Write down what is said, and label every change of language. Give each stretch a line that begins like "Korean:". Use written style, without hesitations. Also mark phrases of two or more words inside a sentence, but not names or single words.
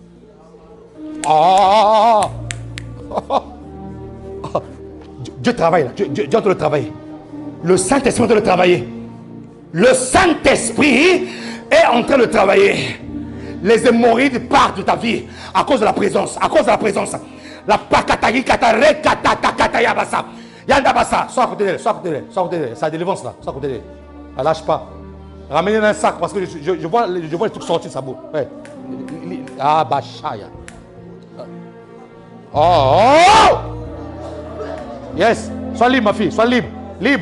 French: Ah. Dieu travaille là. Dieu doit le travailler. Le Saint-Esprit doit le travailler. Le Saint-Esprit est en train de travailler. Les hémorroïdes partent de ta vie à cause de la présence. À cause de la présence. La pakatagi katare kataya basa. Yanda basa. Sois à côté d'elle. Sois à côté d'elle. Sois à côté d'elle. Ça délivrance là. Sois à côté d'elle. Elle lâche pas. Ramenez-le dans un sac parce que je vois les trucs sortir de sa bouche. Ouais. Ah bachaya. Oh! Yes. Sois libre, ma fille. Sois libre. Libre.